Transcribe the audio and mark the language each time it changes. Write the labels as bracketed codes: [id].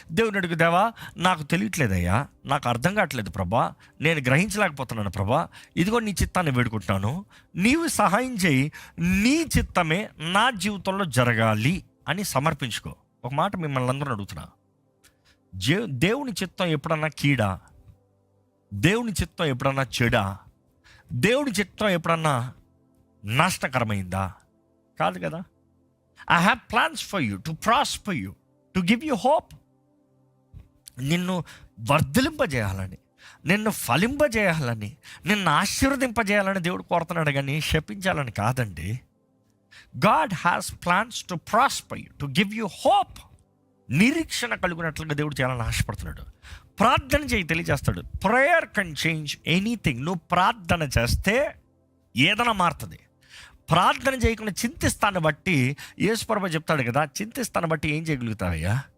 [te] దేవుని అడుగు, దేవా నాకు తెలియట్లేదయ్యా, నాకు అర్థం కావట్లేదు ప్రభా, నేను గ్రహించలేకపోతున్నాను ప్రభా, ఇదిగో నీ చిత్తాన్ని వేడుకుంటున్నాను, నీవు సహాయం చేయి, నీ చిత్తమే నా జీవితంలో జరగాలి అని సమర్పించుకో. ఒక మాట మిమ్మల్ని అందరూ అడుగుతున్నా, దేవుని చిత్తం ఎప్పుడన్నా కీడా, దేవుని చిత్తం ఎప్పుడన్నా చెడా, దేవుని చిత్తం ఎప్పుడన్నా నష్టకరమైందా? కాదు కదా. [en] I have plans for you, to prosper you, to give you hope. [te] నిన్ను వర్ధిలింపజేయాలని, నిన్ను ఫలింపజేయాలని, నిన్ను ఆశీర్వదింపజేయాలని దేవుడు కోరుతున్నాడు కానీ శపించాలని కాదండి. [en] God has plans to prosper you, to give you hope. [te] నిరీక్షణ కలుగునట్లుగా దేవుడు చేయాలని ఆశపడుతున్నాడు. ప్రార్థన చేయి, తెలియజేస్తాడు. [en] Prayer can change anything. [te] నువ్వు ప్రార్థన చేస్తే ఏదైనా మారుతుంది. ప్రార్థన చేయకుండా చింతిస్తాన్ని బట్టి యేసు ప్రభువు చెప్తాడు కదా, చింతిస్తాన్ని బట్టి ఏం చేయగలుగుతావయ్యా?